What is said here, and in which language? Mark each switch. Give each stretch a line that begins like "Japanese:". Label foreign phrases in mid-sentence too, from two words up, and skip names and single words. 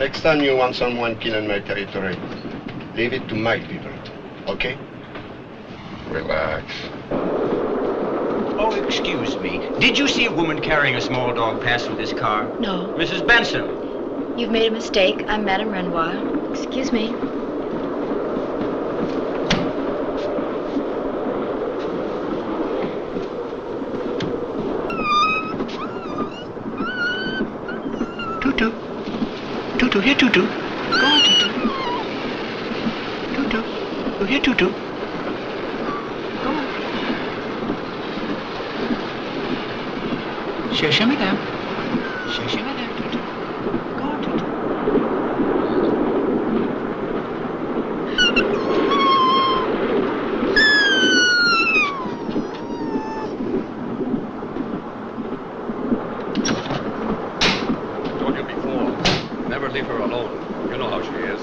English: Next time you want someone killed in my territory, leave it to my people, okay? Relax. Oh, excuse me. Did you see a woman carrying a small dog pass through this car? No. Mrs. Benson. You've made a mistake. I'm Madame Renoir. Excuse me. Tutu. Tutu, here, Tutu. Go on, Tutu. Tutu. Oh, here, Tutu. Go on.
French: Cherchez, madame. Cherchez, madame,
English: Tutu. Go on, Tutu. Told you before. Never leave her alone. You know how she is.